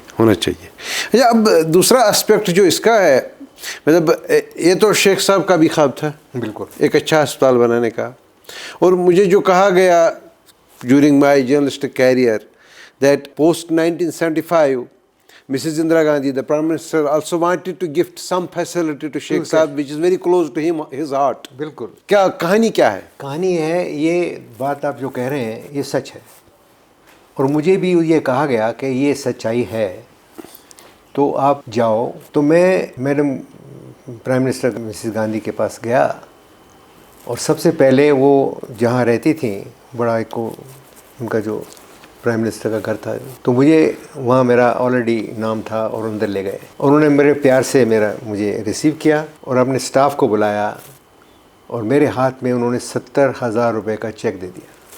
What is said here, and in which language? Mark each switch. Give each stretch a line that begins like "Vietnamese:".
Urdu: اچھا، اب دوسرا اسپیکٹ جو اس کا ہے، مطلب یہ تو شیخ صاحب کا بھی خواب تھا بالکل ایک اچھا ہسپتال بنانے کا، اور مجھے جو کہا گیا
English: During my journalistic career that post 1975 Mrs. Indira Gandhi, the Prime Minister, also wanted to gift some facility to Sheikh Saab, which is very close to him, his heart.
Urdu: بالکل. کیا کہانی کیا ہے؟ کہانی ہے، یہ بات آپ جو کہہ رہے ہیں یہ سچ ہے، اور مجھے بھی یہ کہا گیا کہ یہ سچائی ہے تو آپ جاؤ. تو میں madam prime minister Mrs Gandhi کے پاس گیا اور سب سے پہلے وہ جہاں رہتی تھیں بڑا ایک ان کا جو پرائم منسٹر کا گھر تھا، تو مجھے وہاں میرا آلریڈی نام تھا اور اندر لے گئے اور انہوں نے میرے پیار سے مجھے ریسیو کیا اور اپنے اسٹاف کو بلایا اور میرے ہاتھ میں انہوں نے 70,000 روپے کا چیک دے دیا.